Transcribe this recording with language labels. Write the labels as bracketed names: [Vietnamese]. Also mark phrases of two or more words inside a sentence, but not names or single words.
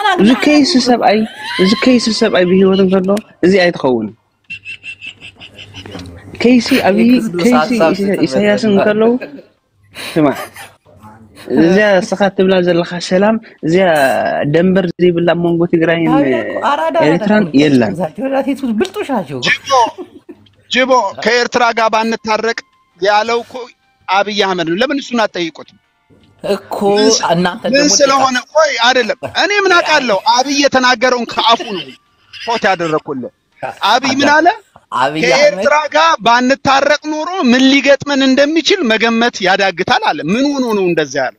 [Tigrinya] እዚ ከይሲ ሰብኣይ ብሂወት እንከሎ እዚኣ ኣይትኸውን ከይሲ ኣብይ ከይሲ ኢሳያስ እንከለው ስማ እዚያ ስኻት ትብላ ዘለኻ ሰላም እዚያ ደንበር ዘይብላ መንጎ ትግራይን ኤርትራን የለን [Amharic] ብልጡሻቸው ጅቦ ከኤርትራ ጋር ባንታረቅ ያለው እኮ አብይ አህመድ ነው። ለምን እሱን አትጠይቁት እኮ እናንተ ምን ስለሆነ? ቆይ አይደለም እኔ ምን አውቃለሁ? አብይ የተናገረውን ከአፉ ነው ፎቶ ያደረኩልህ። አብይ ምን አለ? ከኤርትራ ጋር ባንታረቅ ኖሮ ምን ሊገጥመን እንደሚችል መገመት ያዳግታል አለ። ምን ሆኖ ነው እንደዛ ያለው?